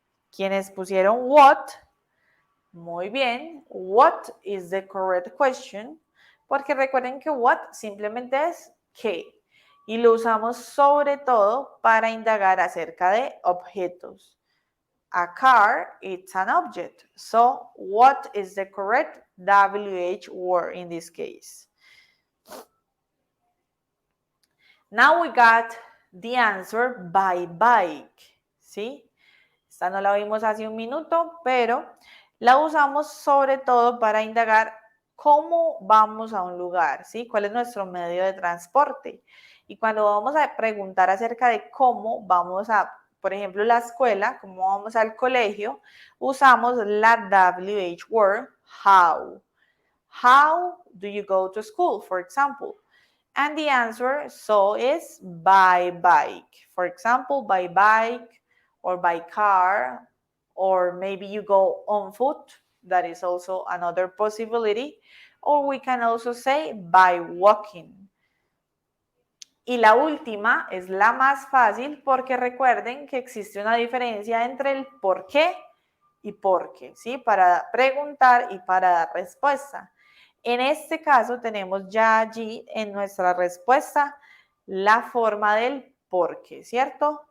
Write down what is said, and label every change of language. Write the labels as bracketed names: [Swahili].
[Spanish] Quienes pusieron what, muy bien, [English] what is the correct question? [Spanish] Porque recuerden que what simplemente es qué y lo usamos sobre todo para indagar acerca de objetos. [English] A car, it's an object. So, what is the correct WH word in this case? Now we got the answer by bike, ¿sí? [Spanish] Esta no la vimos hace un minuto, pero la usamos sobre todo para indagar cómo vamos a un lugar, ¿sí? ¿Cuál es nuestro medio de transporte? Y cuando vamos a preguntar acerca de cómo vamos a, por ejemplo, la escuela, cómo vamos al colegio, usamos la WH word, how. [English] How do you go to school, for example? And the answer so is by bike. For example, by bike or by car, or maybe you go on foot. That is also another possibility. Or we can also say by walking. [Spanish] Y la última es la más fácil porque recuerden que existe una diferencia entre el por qué y por qué, ¿sí? Para preguntar y para dar respuesta. En este caso tenemos ya allí en nuestra respuesta la forma del por qué, ¿cierto?